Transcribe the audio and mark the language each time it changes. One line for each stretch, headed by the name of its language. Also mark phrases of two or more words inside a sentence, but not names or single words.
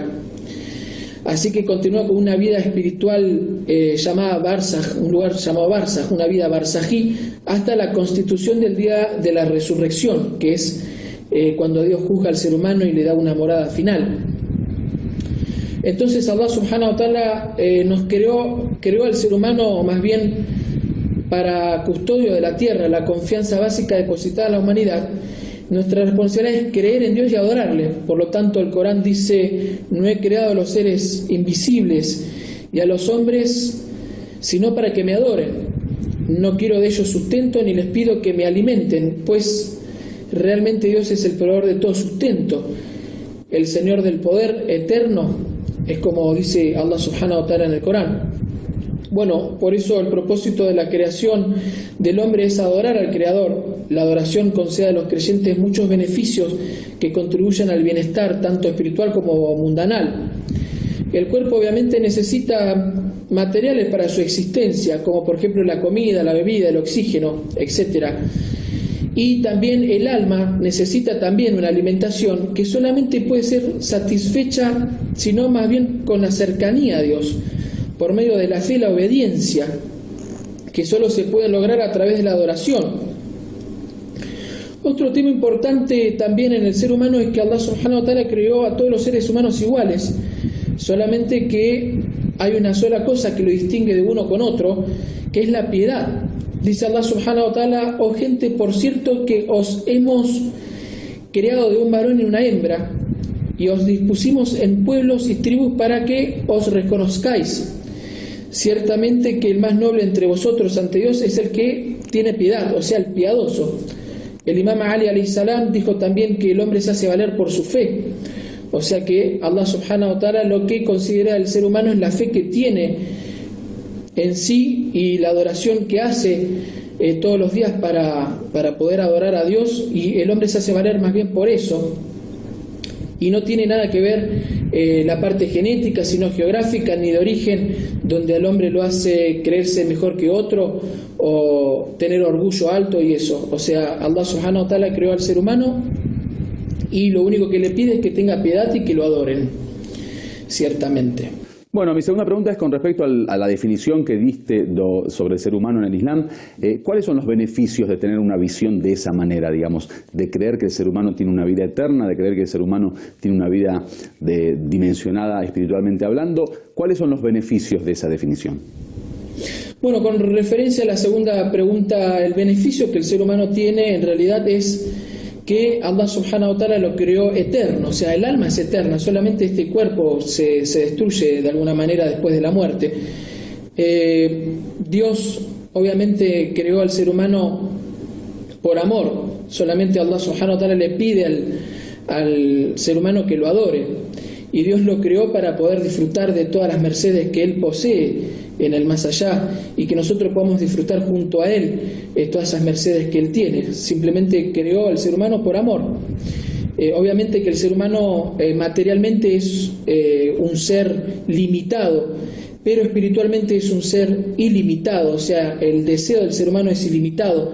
Spanish: Así que continúa con una vida espiritual llamada Barzaj, un lugar llamado Barzaj, una vida barzají, hasta la constitución del día de la resurrección, que es cuando Dios juzga al ser humano y le da una morada final. Entonces
Arabic: الله سبحانه وتعالى
Spanish: nos creó al ser humano más bien para custodio de la tierra, la confianza básica depositada en la humanidad. Nuestra responsabilidad es creer en Dios y adorarle. Por lo tanto, el Corán dice: no he creado a los seres invisibles y a los hombres sino para que me adoren. No quiero de ellos sustento ni les pido que me alimenten, pues realmente Dios es el proveedor de todo sustento, el Señor del poder eterno, es como dice
Arabic: الله سبحانه وتعالى
Spanish: en el Corán. Bueno, por eso el propósito de la creación del hombre es adorar al Creador. La adoración concede a los creyentes muchos beneficios que contribuyen al bienestar tanto espiritual como mundanal. El cuerpo obviamente necesita materiales para su existencia, como por ejemplo la comida, la bebida, el oxígeno, etc. Y también el alma necesita también una alimentación que solamente puede ser satisfecha, sino más bien con la cercanía a Dios, por medio de la fe y la obediencia, que solo se puede lograr a través de la adoración. Otro tema importante también en el ser humano es que
Arabic: الله سبحانه وتعالى
Spanish: creó a todos los seres humanos iguales, solamente que hay una sola cosa que lo distingue de uno con otro, que es la piedad. Dice
Arabic: الله سبحانه وتعالى:
Spanish: oh gente, por cierto que os hemos creado de un varón y una hembra, y os dispusimos en pueblos y tribus para que os reconozcáis. Ciertamente que el más noble entre vosotros ante Dios es el que tiene piedad, o sea, el piadoso. El imam Ali
Arabic: عليه السلام
Spanish: dijo también que el hombre se hace valer por su fe. O sea que
Arabic: الله سبحانه وتعالى
Spanish: lo que considera el ser humano es la fe que tiene en sí y la adoración que hace todos los días para poder adorar a Dios, y el hombre se hace valer más bien por eso. Y no tiene nada que ver la parte genética, sino geográfica, ni de origen, donde al hombre lo hace creerse mejor que otro o tener orgullo alto y eso. O sea,
Arabic: الله سبحانه وتعالى
Spanish: creó al ser humano y lo único que le pide es que tenga piedad y que lo adoren, ciertamente. Bueno, mi segunda pregunta es con respecto a la definición que diste sobre el ser humano en el Islam. ¿Cuáles son los beneficios de tener una visión de esa manera, digamos, de creer que el ser humano tiene una vida eterna, de creer que el ser humano tiene una vida dimensionada espiritualmente hablando? ¿Cuáles son los beneficios de esa definición? Bueno, con referencia a la segunda pregunta, el beneficio que el ser humano tiene en realidad es que
Arabic: الله سبحانه وتعالى
Spanish: lo creó eterno, o sea, el alma es eterna, solamente este cuerpo se destruye de alguna manera después de la muerte. Dios obviamente creó al ser humano por amor, solamente
Arabic: الله سبحانه وتعالى
Spanish: le pide al ser humano que lo adore, y Dios lo creó para poder disfrutar de todas las mercedes que Él posee en el más allá, y que nosotros podamos disfrutar junto a Él todas esas mercedes que Él tiene. Simplemente creó al ser humano por amor. Obviamente que el ser humano materialmente es un ser limitado, pero espiritualmente es un ser ilimitado, o sea, el deseo del ser humano es ilimitado.